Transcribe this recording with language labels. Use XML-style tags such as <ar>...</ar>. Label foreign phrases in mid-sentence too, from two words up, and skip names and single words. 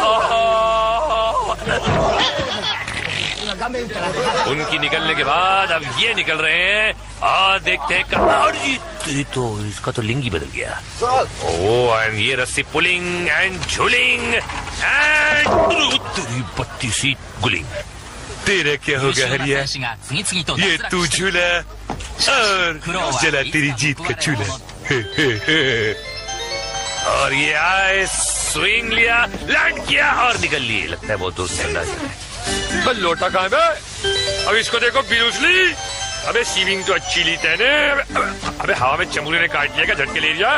<hi>उनकी निकलने के बाद अब ये निकल रहे हैं और देखते हैं कहाँ। तो इसका तो लिंग ही बदल गया। ओह एंड ये रस्सी पुलिंग एंड झूलिंग एंड बत्ती सी गुलिंग। तेरा क्या</hi> <ja>優</ja> <hi>होगा</hi> <ja>秀な</ja> <hi>हरिया?</hi> <ja>選手が次々と</ja> <hi>ये</hi> <ja>脱落</ja> <hi>तू</hi> <ja>して</ja> <hi>झूला और जला तेरी जीत का चूल्हा। और ये आए, स्विंग लिया, लैंड किया और निकल लिए। लगता है बहुत दूर से अंदाज है। बस लोटा कहाँ है बे? अब इसको देखो बिरूसली। अबे स्विमिंग तो अच्छी ली तेने। अबे हवा में चमूले ने काट लिया, झटके ले लिया।</hi>